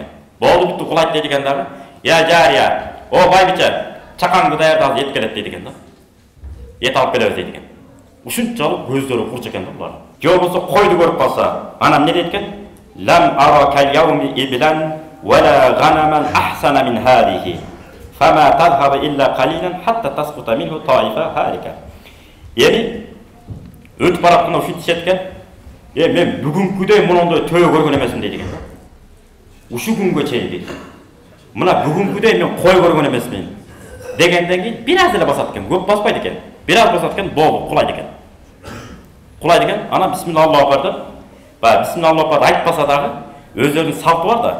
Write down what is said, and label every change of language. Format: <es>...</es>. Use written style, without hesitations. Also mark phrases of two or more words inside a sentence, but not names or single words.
<ky>Болду бүттү кулайт дейт экен дагы.</ky> <ar>يا جارية,</ar> <ky>о байбиче, чакаңды даярдап эт келет дейт экен да. Эт алып келебиз дейт экен. Ушунчалык көздөрү курч экен да булар. Же болбосо койду көрүп калса, анан эмне дейт экен?</ky> <ar>لم أر كاليوم إبلا ولا غنما أحسن من هذه. فما تذهب إلا قليلا حتى تسقط منه طائفة هالكة.</ar> <ky>Эми өтүп баратканда ушинтип экен. Мен бүгүнкүдөй мындай төбө көргөн эмесмин дейт экен. Ушу күнгө чейин дейт. Мына бүгүнкүдөй мен кой көргөн эмесмин дегенден кийин бир аз эле басат экен, көп баспайт экен. Бир аз басат экен, болду, кулайт экен. Кулайт экен, ана</ky> <ar>بسم الله الله أكبر</ar> <ky>деп, баягы</ky> <ar>بسم الله الله أكبر</ar> <ky>айтпаса дагы өздөрүнүн салты бар да.</ky>